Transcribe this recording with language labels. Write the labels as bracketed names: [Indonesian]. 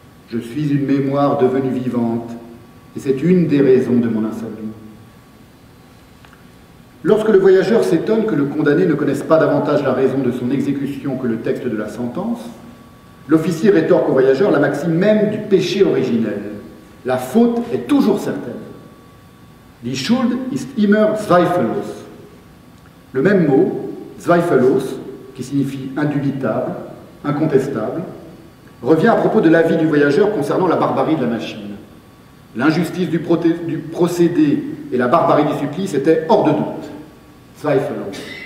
[French] Je suis une mémoire devenue vivante, et c'est une des raisons de mon insomnie. Lorsque le voyageur s'étonne que le condamné ne connaisse pas davantage la raison de son exécution que le texte de la sentence, l'officier rétorque au voyageur la maxime même du péché originel. La faute est toujours certaine. [German] Die Schuld ist immer zweifellos. [French] Le même mot, zweifellos, qui signifie indubitable, incontestable, revient à propos de l'avis du voyageur concernant la barbarie de la machine. L'injustice du procédé et la barbarie du supplice étaient hors de doute. Zweifellos.